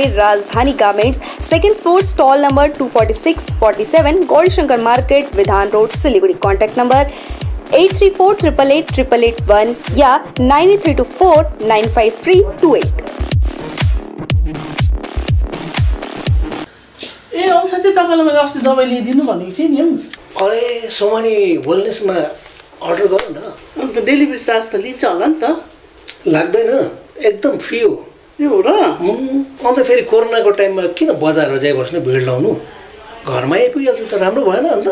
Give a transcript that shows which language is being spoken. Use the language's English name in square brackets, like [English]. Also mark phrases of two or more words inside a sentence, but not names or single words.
[English] राजधानी गारमेंट्स, 2nd floor, stall number 246-47, गौरीशंकर मार्केट, विधान रोड, सिलीगुड़ी। contact number 8348888881 या 9324953228। [Nepali] ए औ साँच्चै तपाईँलाई मैले अस्ति दबाई ल्याइदिनु भनेको थिएँ नि। अरे सोमानी वेलनेसमा अर्डर गरौँ न। अन्त [English] delivery charge [Nepali] त लिन्छ होला नि त? लाग्दैन, एकदम फ्री हो। यो हो र? अन्त फेरि कोरोनाको टाइममा किन बजारमा जाइबस्नु, भिड लाउनु, घरमा आइपुगिहाल्छ त राम्रो भएन अन्त?